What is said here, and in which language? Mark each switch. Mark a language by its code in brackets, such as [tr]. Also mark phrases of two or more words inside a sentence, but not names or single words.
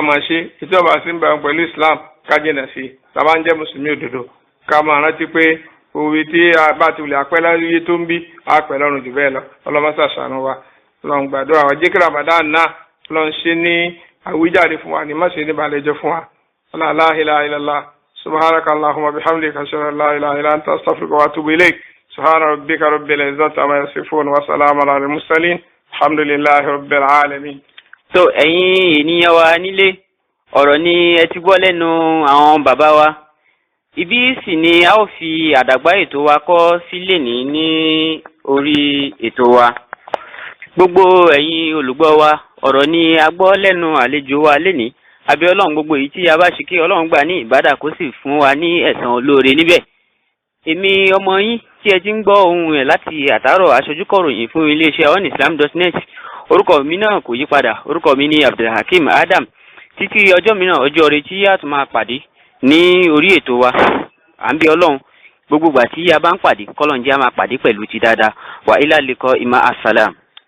[yo] máa ṣe ètò bá sí ìbámu pẹ̀lú Islam ká jìnà sí tàbá ń jẹ́ mùsùlùmí òdodo ká máa rántí pé òwe tí a bá ti wùlẹ̀ apẹ́ láyé tó ń bí apẹ́ lọ́rùn jù bẹ́ẹ̀ lọ ọlọ́mọṣà ṣàánú wa ọlọ́run gbàdúrà wa jẹ́ kí Ramadan náà ọlọ́run ṣe ní àwíjàre fún wa ní má ṣe ní balẹ̀jọ́ fún wa [ar] لا إله إلا الله سبحانك اللهم وبحمدك أشهد أن لا إله إلا أنت أستغفرك وأتوب إليك سبحان ربك رب العزة عما يصفون وسلام على المرسلين الحمد لله رب العالمين. [yo] So ẹ̀yin ènìyàn wa nílé ọ̀rọ̀ ni ẹ ti gbọ́ lẹ́nu àwọn bàbá wa ibi sì ni a ó fi àdàgbà ètò wa kọ́ sílẹ̀ ní orí ètò wa gbogbo ẹ̀yin olùgbọ́ wa ọ̀rọ̀ ni a gbọ́ lẹ́nu àlejò wa lénìí abẹ́ ọlọ́run gbogbo èyí tí a bá ṣe kí ọlọ́run gbà ní ìbádà kó sì fún wa ní ẹ̀san olóore níbẹ̀ èmi ọmọ yín tí ẹ ti ń gbọ́ ohun ẹ̀ láti àtàárọ̀ aṣojúkọ̀ròyìn fún iléeṣẹ́ onislam.net orúkọ mi náà kò yí padà orúkọ mi ní Abdulhakeem Adam títí ọjọ́ mìíràn ọjọ́ rẹ̀ tí a tún máa pàdé ní orí ètò wa à ń bí ọlọ́run gbogbo ìgbà tí a bá ń pàdé kọ́lọ́njẹ́ a máa pàdé pẹ̀lú ti dáadáa wa [ar] إلى اللقاء مع السلامة.